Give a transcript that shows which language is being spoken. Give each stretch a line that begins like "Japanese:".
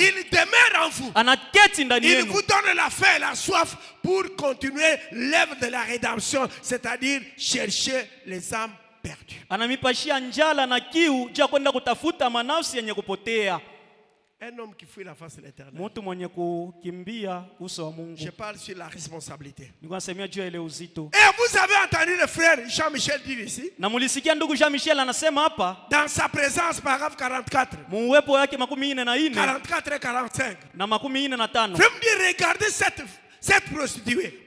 French: il demeure en vous,
Swahili: anaketi ndani
French: il
Swahili: yenu,
French: vous donne la faim et la soif pour continuer l'œuvre de la rédemption, c'est-à-dire chercher les âmes perdues.
Swahili: Anamipashia njala na kiu juu kwenda kutafuta manafsi yenye kupotea.
French: Un homme qui fuit la face de l'Éternel.
Swahili: Mtu mwenye kukimbia uso wa Mungu.
French: Je parle sur la responsabilité.
Swahili: Niko nasemea juu ya ile uzito.
French: Et vous avez entendu le frère Jean-Michel dire ici,
Swahili: Na mulisikia ndugu Jean-Michel anasema hapa,
French: dans sa présence, paragraphe 44,
Swahili: muwepo yake 44
French: 44 et 45.
Swahili: na 45.
French: Je me dis, regardez cette prostituée.